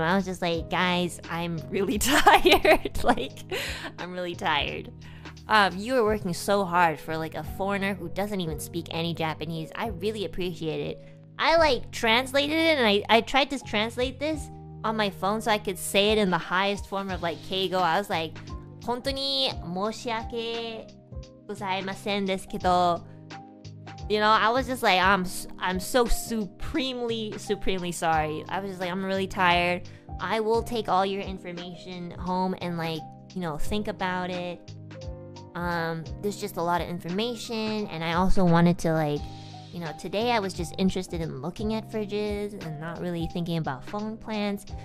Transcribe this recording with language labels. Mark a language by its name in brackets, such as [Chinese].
[English] I was just like, guys, I'm really tired. Like, I'm really tired. You were working so hard for like a foreigner who doesn't even speak any Japanese. I really appreciate it. I like translated it and I tried to translate this on my phone so I could say it in the highest form of like keigo. I was like, [Japanese] 本当に申し訳ございませんですけど. [English] You know, I was just like, I'm so supremely sorry. I was just like, I'm really tired. I will take all your information home and like, you know, think about it. There's just a lot of information and I also wanted to like, you know, today I was just interested in looking at fridges and not really thinking about phone plans.